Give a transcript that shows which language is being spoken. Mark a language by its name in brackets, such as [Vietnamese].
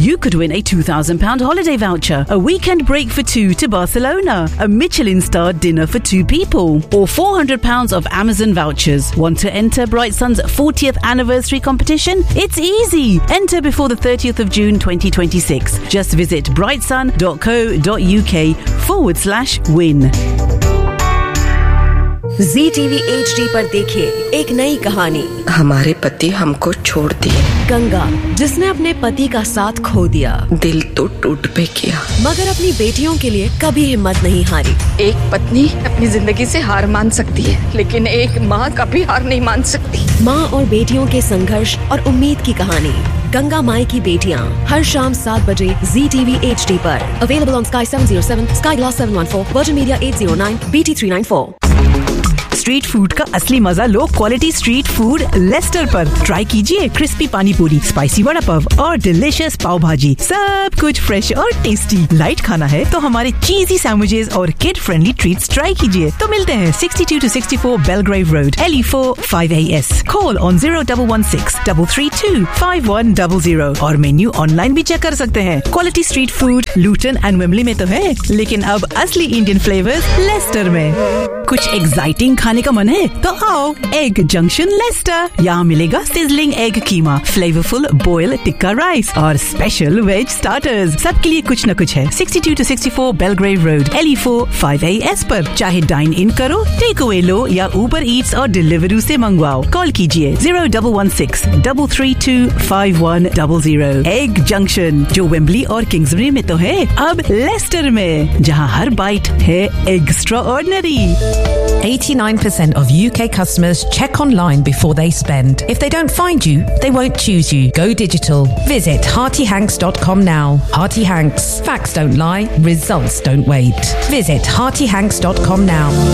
[English] You could win a £2,000 holiday voucher, a weekend break for two to Barcelona, a Michelin star dinner for two people, or £400 of Amazon vouchers. Want to enter Bright Sun's 40th anniversary competition? It's easy! Enter before the 30th of June 2026. Just visit brightsun.co.uk/win. [Hindi] Ji TV HD पर देखिए एक नई कहानी। हमारे पति हमको छोड़ दिए। गंगा, जिसने अपने पति का साथ खो दिया। दिल तो टूट भी गया, मगर अपनी बेटियों के लिए कभी हिम्मत नहीं हारी। एक पत्नी अपनी जिंदगी से हार मान सकती है, लेकिन एक माँ कभी हार नहीं मान सकती। माँ और बेटियों के संघर्ष और उम्मीद की कहानी, गंगा माई की बेटियाँ, हर शाम 7 बजे जी टीवी पर। [English] Available on Sky 707, Sky Glass 714, Virgin Media 809, BT 394। [Hindi] Street food का असली मजा low quality street food Lester पर। ट्राई कीजिए क्रिस्पी पानी पूरी, स्पाइसी वड़ा पाव और डिलीशियस पाव भाजी, सब कुछ फ्रेश और टेस्टी। लाइट खाना है तो हमारे चीजी सैंडविचेस और किड फ्रेंडली ट्रीट्स ट्राई कीजिए। तो मिलते हैं 62-64 Belgrave road, LE4 5AS। Call on 0116-332-5100 और मेन्यू ऑनलाइन भी चेक कर सकते हैं। Quality street food Lutan and Wembley में तो है, लेकिन अब असली इंडियन फ्लेवर लेस्टर में। कुछ एक्साइटिंग खाने का मन है तो आओ एग जंक्शन लेस्टर। यहाँ मिलेगा सिजलिंग एग कीमा, फ्लेवरफुल बॉयल टिक्का राइस और स्पेशल वेज स्टार्टर्स। सबके लिए कुछ न कुछ है। 62-64 बेलग्रेव रोड, LE4 5AS पर। चाहे डाइन इन करो, टेक अवे लो या ऊबर ईट्स और डिलीवरी से मंगवाओ, कॉल कीजिए 0116-332-5100। एग जंक्शन, जो वेम्बली और किंग्सबरी में तो है, अब लेस्टर में, जहाँ हर बाइट है extra ordinary. [English] 89% of UK customers check online before they spend. If they don't find you, they won't choose you. Go digital. Visit heartyhanks.com now. Hearty Hanks. Facts don't lie, results don't wait. Visit heartyhanks.com now.